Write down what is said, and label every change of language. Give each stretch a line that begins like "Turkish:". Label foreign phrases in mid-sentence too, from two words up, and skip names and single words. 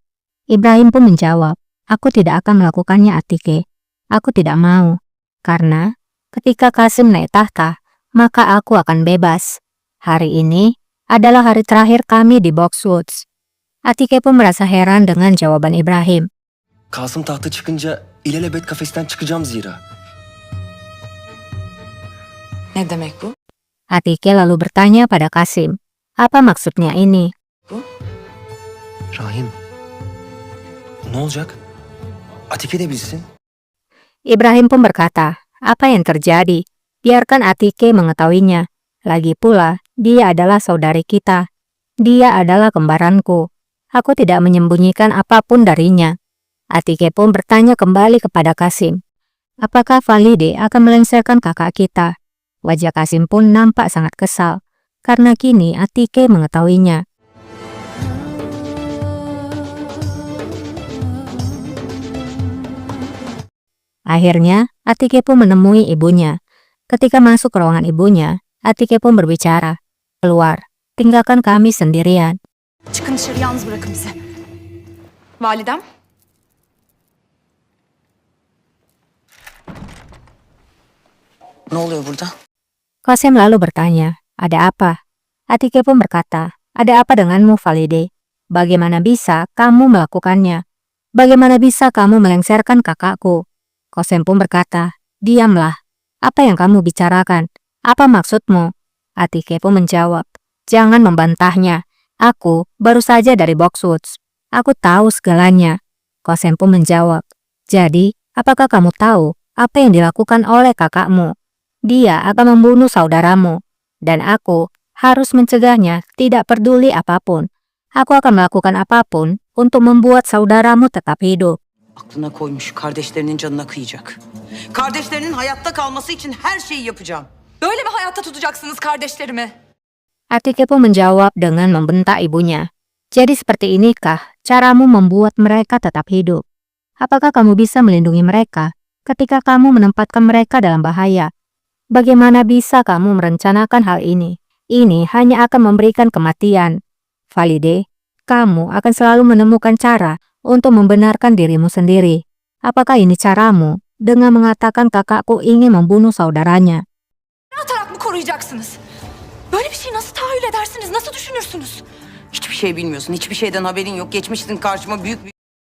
Indonesian: Ibrahim pun menjawab, "Aku tidak akan melakukannya, Atike. Aku tidak mau. Karena ketika Qasim naik tahta, maka aku akan bebas. Hari ini adalah hari terakhir kami di Boxwoods." Atike pun merasa heran dengan jawaban Ibrahim.
Turkish: Kasım tahta çıkınca ilelebet kafesten çıkacağım zira. Ne demek bu?
Indonesian: Atike lalu bertanya pada Qasim, "Apa maksudnya ini?"
Turkish: Rahim. Ne olacak? Atike de bilsin.
Indonesian: Ibrahim pun berkata, "Apa yang terjadi? Biarkan Atike mengetahuinya. Lagi pula, dia adalah saudari kita. Dia adalah kembaranku. Aku tidak menyembunyikan apapun darinya." Atike pun bertanya kembali kepada Qasim, "Apakah Valide akan melengsarkan kakak kita?" Wajah Qasim pun nampak sangat kesal, karena kini Atike mengetahuinya. Akhirnya, Atike pun menemui ibunya. Ketika masuk ke ruangan ibunya, Atike pun berbicara, "Keluar, tinggalkan kami sendirian."
Turkish: Çıkın dışarı, yalnız bırakın bizi. Validem. Ne oluyor burada?
Indonesian: Qasim lalu bertanya, "Ada apa?" Atike pun berkata, "Ada apa denganmu, Valide? Bagaimana bisa kamu melakukannya? Bagaimana bisa kamu melengsarkan kakakku?" Qasim pun berkata, "Diamlah. Apa yang kamu bicarakan? Apa maksudmu?" Atike pun menjawab, "Jangan membantahnya. Aku baru saja dari Boxwoods. Aku tahu segalanya." Qasim pun menjawab, "Jadi, apakah kamu tahu apa yang dilakukan oleh kakakmu? Dia akan membunuh saudaramu, dan aku harus mencegahnya, tidak peduli apapun. Aku akan melakukan apapun untuk membuat saudaramu tetap hidup."
Turkish: Aklına koymuş, kardeşlerinin canına kıyacak. Kardeşlerinin hayatta kalması için her şeyi yapacağım. Böyle mi hayatta tutacaksınız kardeşlerimi?
Indonesian: Atike pun menjawab dengan membentak ibunya. "Jadi seperti inikah caramu membuat mereka tetap hidup? Apakah kamu bisa melindungi mereka ketika kamu menempatkan mereka dalam bahaya? Bagaimana bisa kamu merencanakan hal ini? Ini hanya akan memberikan kematian. Valide, kamu akan selalu menemukan cara untuk membenarkan dirimu sendiri. Apakah ini caramu dengan mengatakan kakakku ingin membunuh saudaranya?"
Turkish: Atarak mı koruyacaksınız? Böyle bir şeyi nasıl tahayyül edersiniz? Nasıl düşünürsünüz? Hiçbir şey bilmiyorsun, hiçbir şeyden haberin yok. Geçmişsin karşıma büyük bir...